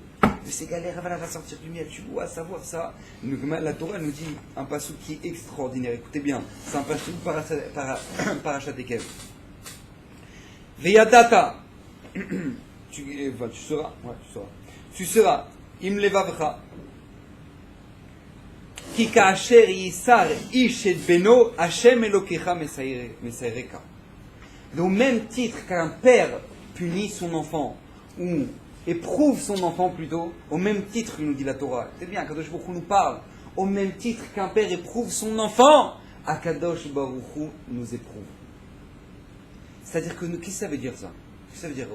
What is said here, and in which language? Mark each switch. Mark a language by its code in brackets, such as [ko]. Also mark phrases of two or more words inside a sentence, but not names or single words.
[fr] De ces galères là va sortir du miel, tu dois savoir ça. La Torah nous dit un passouk qui est extraordinaire, écoutez bien, c'est un [he] פסוק פרשת עקב. [fr] Veyadata, tu seras, [he] עם לבבך, כי כאשר ייסר איש את בנו, השם אלוקיך מיסרך. [fr] Au même titre qu'un père punit son enfant, ou éprouve son enfant plutôt, au même titre, nous dit la Torah, c'est bien, [he] קדוש ברוך הוא [fr] nous parle, au même titre qu'un père éprouve son enfant, [he] הקדוש ברוך הוא [fr] nous éprouve. C'est-à-dire que, qu'est-ce que ça veut dire ça? Qu'est-ce que ça veut dire?